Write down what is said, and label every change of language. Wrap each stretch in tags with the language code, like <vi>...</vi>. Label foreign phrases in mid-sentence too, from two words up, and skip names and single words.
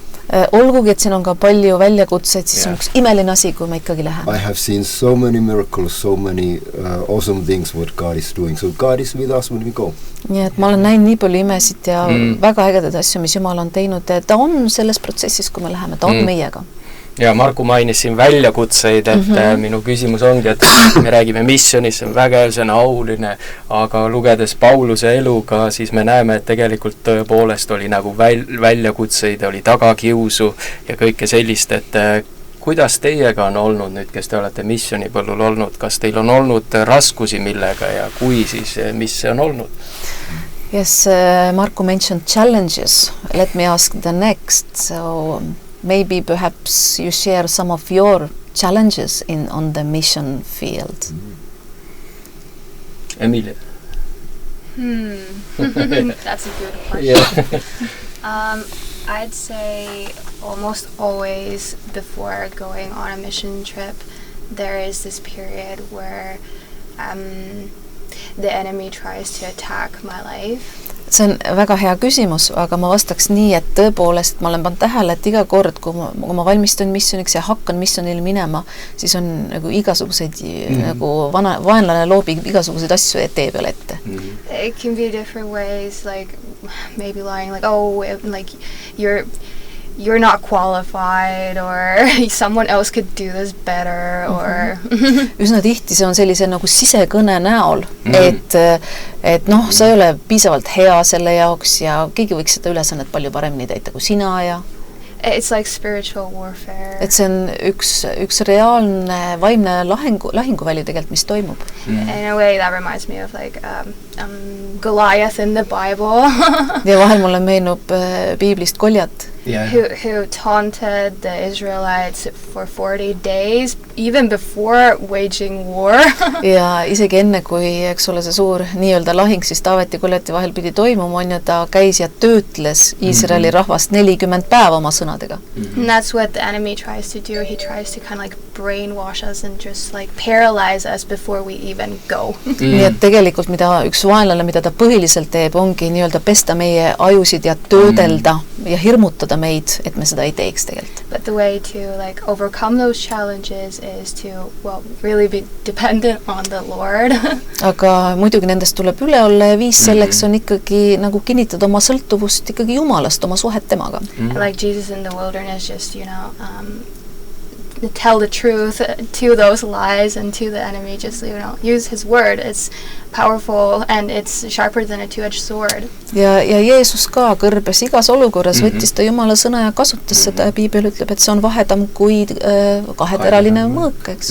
<et>Olgugi, et siin on ka palju väljakutseid, siis on üks imeline asi, kui me ikkagi läheme.</et> <en>I have seen so many miracles, so many awesome things what God is doing. So God is with us when we go.</en> <et>Nii et ma olen näinud nii palju imesid ja väga ägedaid asju, mis Jumal on teinud. Ta on selles protsessis, kui me läheme, ta on meiega. Ja Marku mainis siin väljakutseid, et minu küsimus ongi, et me räägime missionis, see on vägev, see on auline, aga lugedes Pauluse eluga, siis me näeme, et tegelikult tõepoolest oli nagu väljakutseid, oli tagakiusu ja kõike sellist, et kuidas teiega on olnud nüüd, kes te olete missionipõllul olnud, kas teil on olnud raskusi millega ja kui siis, mis see on olnud?</et> <en>Yes, Marku mentioned challenges. Let me ask the next. So maybe perhaps you share some of your challenges on the mission field. Emilia. That's a good question. I'd say almost always before going on a mission trip, there is this period where the enemy tries to attack my life.</en> <et>See on väga hea küsimus, aga ma vastaks nii, et tõepoolest ma olen pannud tähele, et iga kord, kui ma valmistun missioniks ja hakkan missionil minema, siis on nagu igasuguseid, nagu vaenlane loobib igasuguseid asju tee peale ette.</et> <en>It can be different ways, like maybe lying, like, oh, like you're not qualified or someone else could do this better or</en> <et>üsna tihti see on sellise nagu sisekõne näol, et noh, sa ei ole piisavalt hea selle jaoks ja keegi võiks seda ülesannet palju paremini täita kui sina ja</et> <en>it's like spiritual warfare.</en> <et>Et see on üks reaalne vaimne lahinguväli tegelikult, mis toimub.</et> <en>In a way that reminds me of like Goliath in the Bible.</en> <et>Ja vahel mulle meenub Biiblist Goljat.</et> <en>Yeah. Who taunted the Israelites for 40 days, even before waging war.</en> <et>Ja isegi enne, kui, eks ole, see suur nii-öelda lahing siis Taaveti ja Goljati vahel pidi toimuma, on ja ta käis ja töötles Iisraeli rahvast 40 päeva oma sõnadega.</et> <en>And that's what the enemy tries to do. He tries to kind of like brainwash us and just like paralyze us before we even go.</en> <et>Nii et tegelikult üks vaenlane, mida ta põhiliselt teeb, ongi nii-öelda pesta meie ajusid ja töödelda ja hirmutada meid, et me seda ei teeks tegelikult.</et> <en>But the way to like overcome those challenges is to, well, really be dependent on the Lord.</en> <et>Aga muidugi nendest tuleb üle olla ja viis selleks on ikkagi nagu kinnitada oma sõltuvust ikkagi Jumalast, oma suhet temaga.</et> <en>Like Jesus in the wilderness just, you know, tell the truth to those lies and to the enemy, just, you know, use his word. It's powerful and it's sharper than a two-edged sword.</en> <et>Ja Jeesus ka kõrbes igas olukorras, võttis ta Jumala sõna ja kasutas seda ja Piibel ütleb, et see on vahedam kui kaheteraline mõõk, eks.</et>